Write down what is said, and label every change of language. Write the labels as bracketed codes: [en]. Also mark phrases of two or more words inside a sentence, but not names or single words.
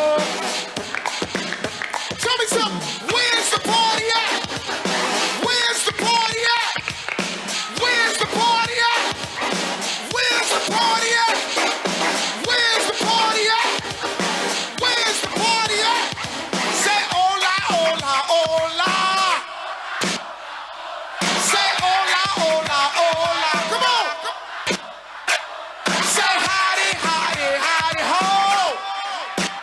[en] Tell me something. Where's the party at? Where's the party at? Where's the party at? Where's the party at? Where's the party at? Where's the party at? Say [es] hola, hola, hola. Say hola, hola, hola. [en] Come on. Say howdy, howdy, howdy, ho.